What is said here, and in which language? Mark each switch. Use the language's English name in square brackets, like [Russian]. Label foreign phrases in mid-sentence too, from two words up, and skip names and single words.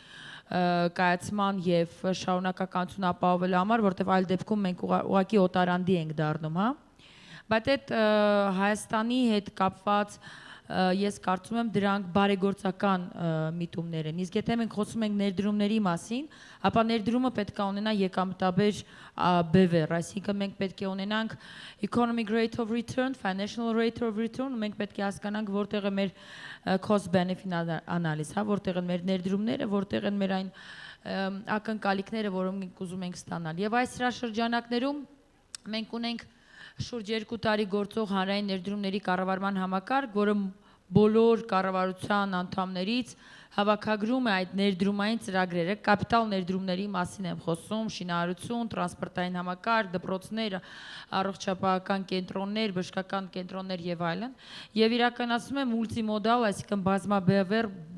[Armenian] կայացման եւ շարունակականություն ապահովելու համար, որտեւ այլ դեպքում մենք ուղղակի օտարանդի ենք դառնում, հա։ Բայց այդ Հայաստանի հետ կապված ես կարծում եմ դրանք բարեգործական միտումներ են։ Իսկ եթե մենք խոսում ենք ներդրումների մասին, ապա ներդրումը պետք է ունենա եկամտաբեր բևեռ, այսինքն մենք պետք է ունենանք [English] economic rate of return, financial rate of [Armenian] return, մենք պետք է հասկանանք որտեղ է մեր [English] cost benefit analysis, [Armenian] հա, որտեղ են մեր ներդրումները, որտեղ են մեր այն ակնկալիքները, որոնք մենք ուզում ենք ստանալ։ Եվ այս հրաշրջանակներում մենք ունենք շուրջ 2 տարի գործող հանրային ներդրումների կառավարման համակարգ, որը բոլոր կառավարության անդամներից հավաքագրում է այդ ներդրումային ծրագրերը, կապիտալ ներդրումների մասին եմ խոսում, շինարարություն, տրանսպորտային համակարգ, դպրոցներ, առողջապահական կենտրոններ, բժշկական կենտրոններ եւ այլն, եւ իրականացում է մուլտիմոդալ, այսինքն բազմաբևեռ